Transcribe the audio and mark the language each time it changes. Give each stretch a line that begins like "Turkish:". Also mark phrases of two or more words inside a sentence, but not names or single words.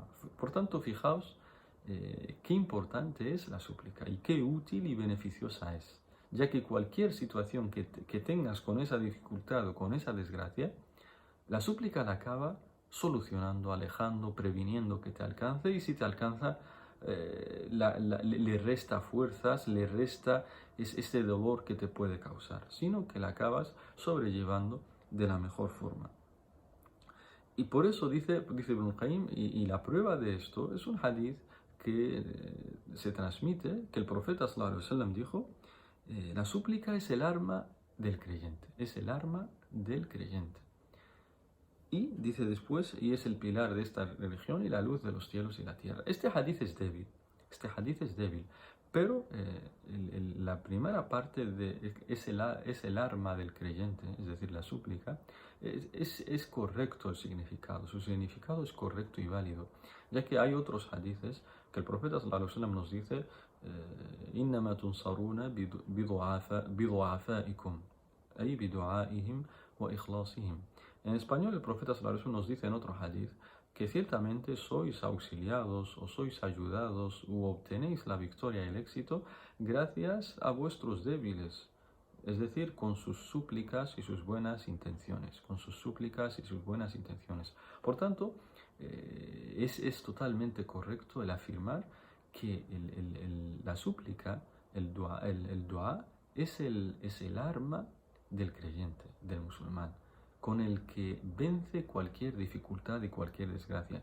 Spanish: Por tanto, fijaos qué importante es la súplica y qué útil y beneficiosa es, ya que cualquier situación que tengas con esa dificultad o con esa desgracia, la súplica la acaba solucionando, alejando, previniendo que te alcance, y si te alcanza, le resta fuerzas, le resta ese dolor que te puede causar, sino que la acabas sobrellevando de la mejor forma. Y por eso dice Ibn Qayyim, y la prueba de esto es un hadith que se transmite, que el profeta
Arabic: صلى الله عليه وسلم
Spanish: dijo, la súplica es el arma del creyente, es el arma del creyente. Y dice después, y es el pilar de esta religión y la luz de los cielos y la tierra. Este hadith es débil, pero la primera parte es el arma del creyente, es decir, la súplica, es correcto el significado, su significado es correcto y válido, ya que hay otros hadithes que el profeta
Arabic: صلى الله عليه وسلم
Spanish: nos dice,
Arabic: إنما تنصرون بضعفائكم أي بدعائهم وإخلاصهم.
Spanish: En español, el profeta
Arabic: صلى الله عليه وسلم
Spanish: nos dice en otro hadith que ciertamente sois auxiliados o sois ayudados u obtenéis la victoria y el éxito gracias a vuestros débiles, es decir, con sus súplicas y sus buenas intenciones, Por tanto, es totalmente correcto el afirmar que la súplica, el dua, es el arma del creyente, del musulmán, con el que vence cualquier dificultad y cualquier desgracia.